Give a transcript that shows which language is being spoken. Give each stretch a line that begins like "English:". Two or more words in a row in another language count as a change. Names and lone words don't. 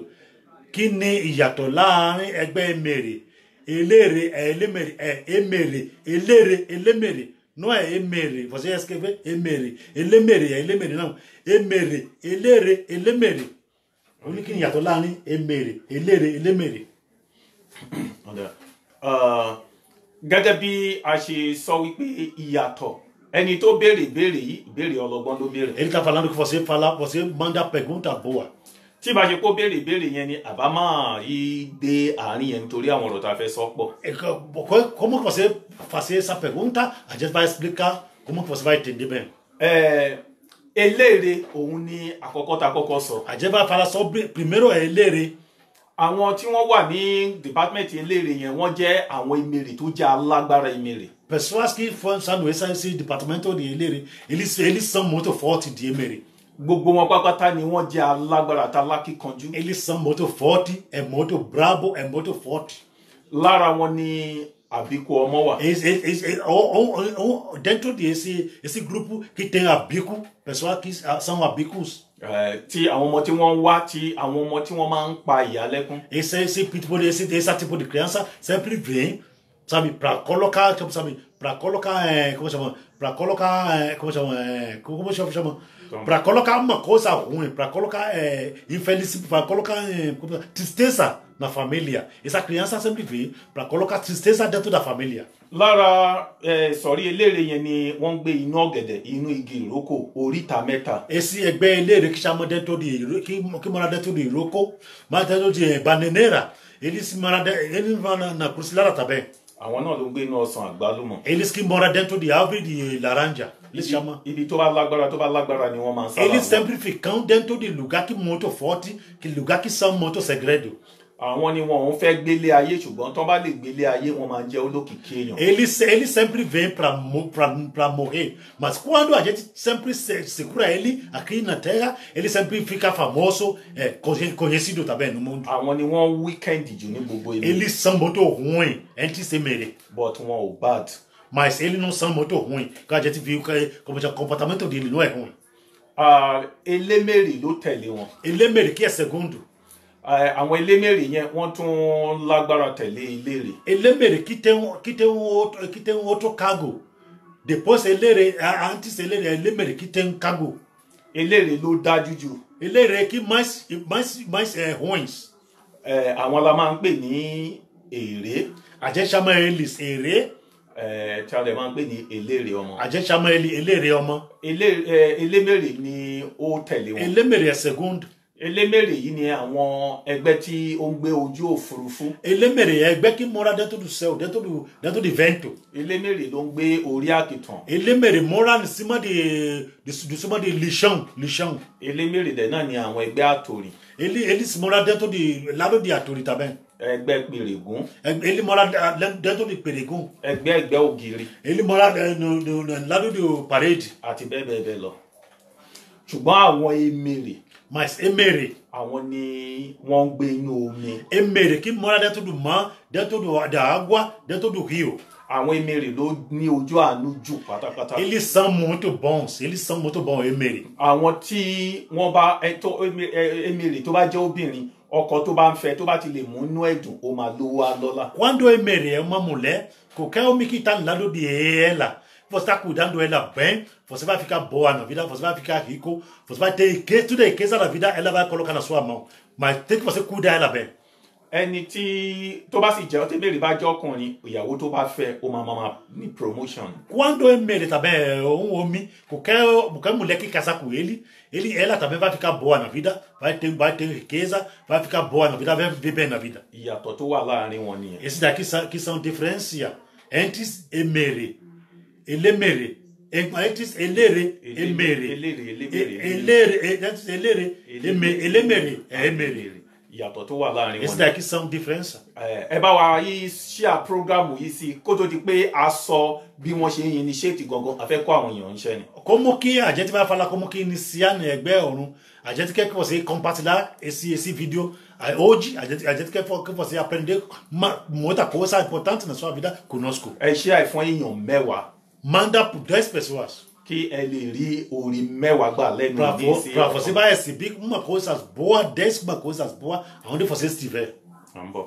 Portuguese: Que nem
Yoruba: ìyàtọ̀ láàrin ẹgbẹ́ emèrè, eléré, elémèrè.
Portuguese: Não é emèrè, você escreve emèrè, elémèrè não.
Yoruba: Emèrè, eléré, elémèrè. O ní kí ni ìyàtọ̀ láàrin emèrè, eléré, elémèrè. Gẹ́gẹ́ bí a ṣe sọ wípé ìyàtọ̀ ẹni tó béèrè ìbéèrè ọlọ́gbọ́n ló béèrè.
Portuguese: Ele tá falando que você manda pergunta boa.
Yoruba: Tí bá ṣe kó béèrè yẹn ni àbá máa rí dé àárín yẹn nítorí àwọn ọ̀rọ̀ tá a fẹ́ sọ pọ̀.
Portuguese: Como você fazer essa pergunta, a gente vai explicar como que você vai entender bem.
Yoruba: Eléré òun ni àkọ́kọ́ tá a kọ́kọ́ sọ.
Portuguese: A gente vai falar sobre primeiro eléré.
Yoruba: Àwọn tí wọ́n wà ní department eléré yẹn wọ́n jẹ́ àwọn emèrè tó jẹ́ alágbára emèrè.
Portuguese: Pessoas que estão nesse departamento de eléré, eles são muito fortes de emèrè.
Yoruba: Gbogbo wọn pápátá ni wọ́n jẹ́ alágbára alákíkanjú.
Portuguese: Eles são muito fortes, é muito brabo, é muito forte.
Yoruba: Lára wọn ni àbíkú ọmọ wà.
Portuguese: Dentro desse grupo que tem abico, pessoas que são abicos.
Yoruba: Tí àwọn ọmọ tí wọ́n wá tí àwọn ọmọ tí wọ́n máa ń pa ìyá lẹ́kún.
Portuguese: Esse tipo de criança sempre vem, sabe, para colocar, sabe, para colocar, como chama? Para colocar, como chama? Para colocar uma coisa ruim, para colocar infelicidade, para colocar tristeza na família. Essa criança sempre vem para colocar tristeza dentro da família.
Yoruba: Lára sọ̀rí eléré yẹn ni wọ́n gbé inú ọ̀gẹ̀dẹ̀ inú igi ìrókò oríta mẹ́ta.
Portuguese: Esse
Yoruba: ẹgbẹ́ eléré
Portuguese: que chama dentro de que mora dentro de ìrókò, mas dentro de bananeira, eles moram na crucilara também.
Yoruba: Àwọn náà ló ń gbé inú ọsàn àgbálùmọ̀.
Portuguese: Eles que moram dentro de árvore de laranja. Eles chamam.
Yoruba: Ibi tó bá lágbára ni wọ́n máa ń sábà.
Portuguese: Eles sempre ficam dentro de lugar que muito forte, que lugar que são muito segredo.
Yoruba: Àwọn ni wọn ò fẹ́ gbélé ayé ṣùgbọ́n tó bá lè gbélé ayé wọ́n máa jẹ́ olókìkí èèyàn.
Portuguese: Eles sempre vêm para morrer, mas quando a gente sempre segura ele aqui na terra, ele sempre fica famoso, conhecido também no mundo.
Yoruba: Àwọn ni wọ́n weekend jù ní gbogbo ilé.
Portuguese: Eles são muito ruins, antes de merê.
Yoruba: But wọn ò bad.
Portuguese: mas ele não são muito ruim, que a gente viu que como o comportamento dele não é ruim.
Yoruba: Elémèrè ló tẹ̀lé wọn.
Portuguese: Elémèrè que é segundo.
Yoruba: Àwọn elémèrè yẹn wọ́n tún lágbára tẹ̀lé elérè.
Portuguese: Elémèrè que tem outro cargo. Depois antes elémèrè que tem cargo.
Yoruba: Elérè ló dájú jù.
Portuguese: Elérè que mais ruins.
Yoruba: Àwọn la máa ń pè ní èrè.
Portuguese: A gente chama eles èrè.
Yoruba: Tí a lè máa ń pè ní elérè ọmọ.
Portuguese: A gente chama ele
Yoruba: elérè ọmọ. Elémèrè ni ó tẹ̀lé wọn.
Portuguese: Elémèrè é segundo.
Yoruba: Elémèrè yìí ni àwọn ẹgbẹ́ tí ó ń gbé ojú òfurufú.
Portuguese: Elémèrè é ẹgbẹ́ que mora dentro do céu, dentro do vento.
Yoruba: Elémèrè ló ń gbé orí àkìtàn.
Portuguese: Elémèrè mora em cima de lixão.
Yoruba: Elémèrè dẹ̀ náà ni àwọn ẹgbẹ́ àtòrì.
Portuguese: Eles moram dentro de lado de Aturi também.
Yoruba: Ẹgbẹ́ Pèrègún.
Portuguese: Ele mora dentro de Pèrègún.
Yoruba: Ẹgbẹ́ Ògiri.
Portuguese: Ele mora no lado do parede.
Yoruba: Àti bẹ́ẹ̀ bẹ́ẹ̀ bẹ́ẹ̀ lọ. Ṣùgbọ́n àwọn emèrè.
Portuguese: Mas emèrè.
Yoruba: Àwọn ni wọ́n ń gbé inú omi.
Portuguese: Emèrè que mora dentro do mar, dentro da água, dentro do rio.
Yoruba: Àwọn emèrè ló ní ojú àánú jù pátápátá.
Portuguese: Eles são muito bons, emèrè.
Yoruba: Àwọn tí wọ́n bá emèrè tó bá jẹ́ obìnrin, ọkọ tó bá ń fẹ́ tó bá ti lè mú inú ẹ̀dùn ó máa lówó alọ́lá.
Portuguese: Quando emèrè é uma mulher, qualquer homem que está no lado de ela, você está cuidando ela bem, você vai ficar boa na vida, você vai ficar rico, você vai ter tudo a riqueza da vida, ela vai colocar na sua mão. Mas tem que você cuidar ela bem.
Yoruba: Ẹni tí tó bá sì jẹ́ tẹ́bẹ̀rẹ̀ bá jẹ́ ọkùnrin, ìyàwó tó bá fẹ́ ó máa ní promotion.
Portuguese: Quando emèrè também é homem, qualquer mulher que casar com ela também vai ficar boa na vida, vai ter riqueza, vai ficar boa na vida, vai viver bem na vida.
Yoruba: Ìyàtọ̀ tó wà láàrin wọn nìyẹn.
Portuguese: Esses daqui que são diferença entre emèrè, elémèrè, entre elérè, emèrè, elémèrè, emèrè.
Yoruba: Ìyàtọ̀ tó wà láàrin wọn.
Portuguese: Esses daqui são diferença.
Yoruba: Ẹ bá wa yí
English: share program
Yoruba: yìí sí kó tó di pé a sọ bí wọ́n ṣe ń initiate gangan a fẹ́ kó àwọn èèyàn níṣẹ́ ni.
Portuguese: Como que a gente vai falar como que iniciar no Ẹgbẹ́ Ọ̀run? A gente quer que você compartilhar esse vídeo hoje. A gente quer que você aprenda muita coisa importante na sua vida conosco.
Yoruba: Ẹ share fún èèyàn 10.
Portuguese: Manda por 10 pessoas.
Yoruba: Kí ẹ lè rí orí 10 gbà lẹ́nu ìdí.
Portuguese: Para você vai receber uma coisa boa, 10 coisas boas, aonde você estiver. Vamos.